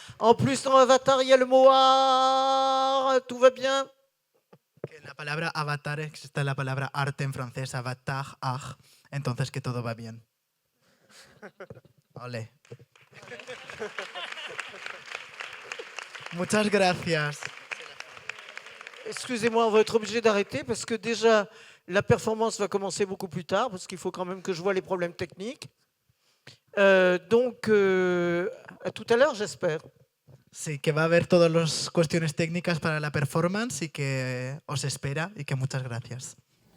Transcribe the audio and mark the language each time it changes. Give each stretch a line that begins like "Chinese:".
French: En plus, dans avatar, il y a le mot art, tout va bien.
Spanish: Que en la palabra avatar existe la palabra arte en francés, avatar, art, entonces que todo va bien. Ole. Muchas gracias.
French: Excusez-moi, on va être obligé d'arrêter parce que déjà, la performance va commencer beaucoup plus tard parce qu'il faut quand même que je vois les problèmes techniques. Donc, à tout à l'heure, j'espère.
Spanish: Sí, que va a haber todas las cuestiones técnicas para la performance y que os espera y que muchas gracias.